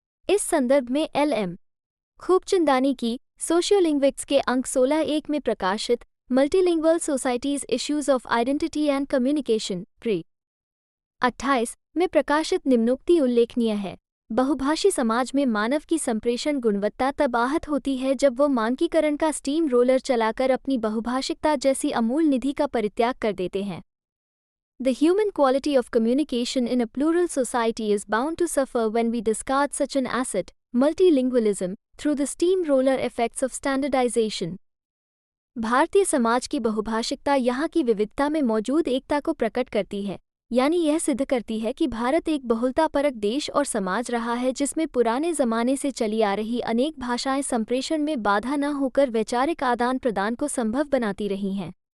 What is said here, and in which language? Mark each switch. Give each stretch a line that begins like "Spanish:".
Hindi: इस संदर्भ में L.M. खूबचंदानी की सोशियोलिंग्विक्स के अंक 16-1 में प्रकाशित multilingual societies issues of identity and communication pre 28 में प्रकाशित निम्नोक्ति उल्लेखनीय है। बहुभाषी समाज में मानव की संप्रेषण गुणवत्ता तब आहत होती है जब वो मानकीकरण का स्टीम रोलर चलाकर अपनी बहुभाषिकता जैसी अमूल निधि का परित्याग कर देते हैं।
English: The human quality of communication in a plural society is bound to suffer when we discard such an asset, multilingualism, through the steamroller effects of standardization.
Hindi: Bharatiya Samaj की बहुभाषिकता यहाँ की विविधता में मौजूद एकता को प्रकट करती है, यानी यह सिद्ध करती है कि भारत एक बहुलतापरक देश और समाज रहा है जिसमें पुराने ज़माने से चली आ रही अनेक भाषाएं संप्रेषण में बाधा न होकर वैचारिक आदान प्रदान को संभव बनाती रही हैं।